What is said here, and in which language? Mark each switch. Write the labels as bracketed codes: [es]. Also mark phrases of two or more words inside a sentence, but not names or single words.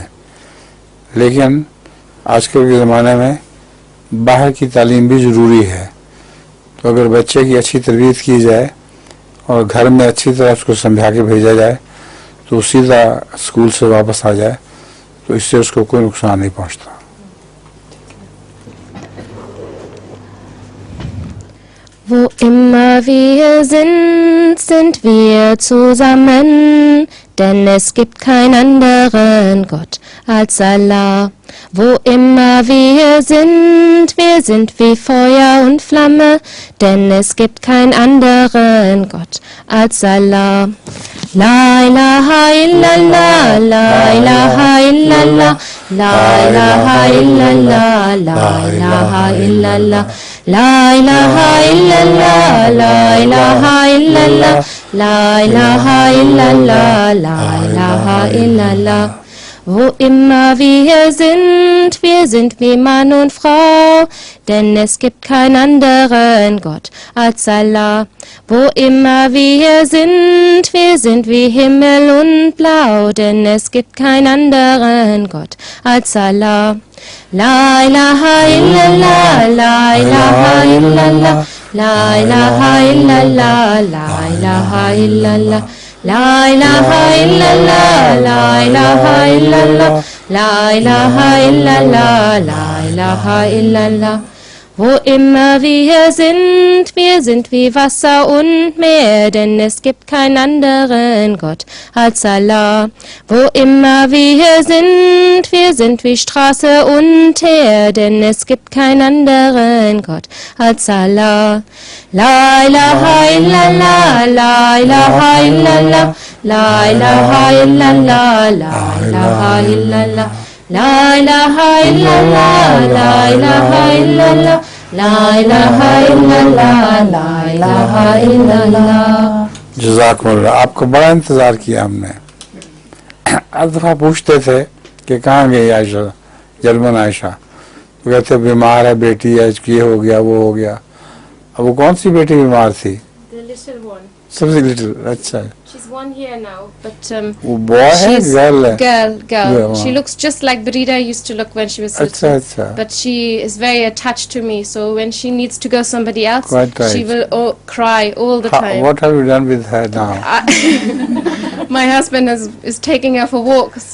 [hi] लेकिन आजकल के ज़माने में बाहर की तालीम भी ज़रूरी है, तो अगर बच्चे की अच्छी तरबियत की जाए और घर में अच्छी तरह उसको समझा के भेजा जाए तो सीधा स्कूल से वापस आ जाए तो इससे उसको कोई नुकसान नहीं पहुंचता। [de] Wo immer wir sind, sind wir zusammen, denn es gibt keinen anderen Gott als Allah. Wo immer wir sind wie Feuer und Flamme, denn es gibt keinen anderen Gott als Allah. [ar] لا إله إلا الله، لا إله إلا الله، لا إله إلا الله، لا إله إلا الله، لا إله إلا الله، لا إله إلا الله، لا إله إلا الله، لا إله إلا الله. [de] Wo immer wir sind wie Mann und Frau, denn es gibt keinen anderen Gott als Allah. Wo immer wir sind wie Himmel und Blau, denn es gibt keinen anderen Gott als Allah. [ar] لا إله إلا الله، لا إله إلا الله، لا إله إلا الله، لا إله إلا الله. لا إله إلا الله، لا إله إلا الله، لا إله إلا الله، لا إله إلا الله. [de] Wo immer wir sind wie Wasser und Meer, denn es gibt keinen anderen Gott als Allah. Wo immer wir sind wie Straße und Teer, denn es gibt keinen anderen Gott als Allah. [ar] لا إله إلا الله، لا إله إلا الله، لا إله إلا الله، لا إله إلا الله. لا إله إلا الله، لا إله إلا الله، لا إله إلا الله، لا إله إلا الله. [hi] जज़ाकुमुल्लाह, आपको बड़ा इंतज़ार किया हमने। हर दफ़ा पूछते थे कि कहाँ गई आयशा, जर्मन आयशा, तो कहते बीमार है बेटी है, ये हो गया वो हो गया। अब वो कौन सी बेटी बीमार थी? [en] The little one. [hi] सबसे लिटिल, अच्छा। [en] She's 1 year now, but [hi] वो बॉय है गर्ल है? [en] girl. Yeah, She looks just like Brida used to look when she was little. [hi] अच्छा। [en] But she is very attached to me, so when she needs to go somebody else, Quite right. she will cry all the time. What have you done with her now? My husband is taking her for walks.